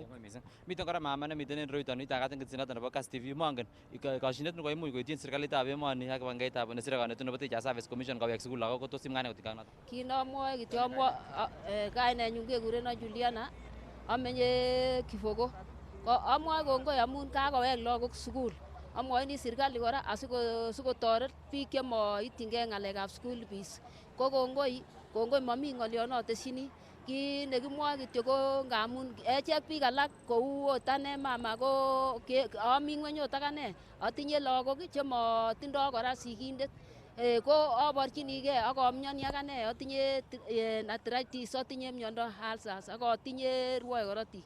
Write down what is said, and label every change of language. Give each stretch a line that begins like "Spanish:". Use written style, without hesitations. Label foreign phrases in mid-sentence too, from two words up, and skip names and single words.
Kalenjin: Miten kora mama nemiten en royuton itagat en ketinoton nebo Kass TV mongen koshinet nekoimuch koityin serikalitab emoni ak kibagengeitab nesire konetu nebo Teacher Service Commission kowek sukul lagok ko tos imwaa kotikai noton. Kit nomwoe kityo amwoe kainenyun kekureno Juliana amenye Kifogo. Ko amwoe kongoi amun kakowek lagok sukul. Amwoini serikali kora asikotoret biik chemoityingei ng'alekab
English: school fees.
Kalenjin: Ko kongoi mami ng'olyon notesyini. Kit nekimwoe kityo ko ngamun echek biik alak kou ot ane mama ko ami ng'weny ot akane atinye lagok chemotindoi kora sigindet. Ko aborchinigei ak amyoni akane atinye arthritis atinye myondo ulcers ak atinye rwoe korotik.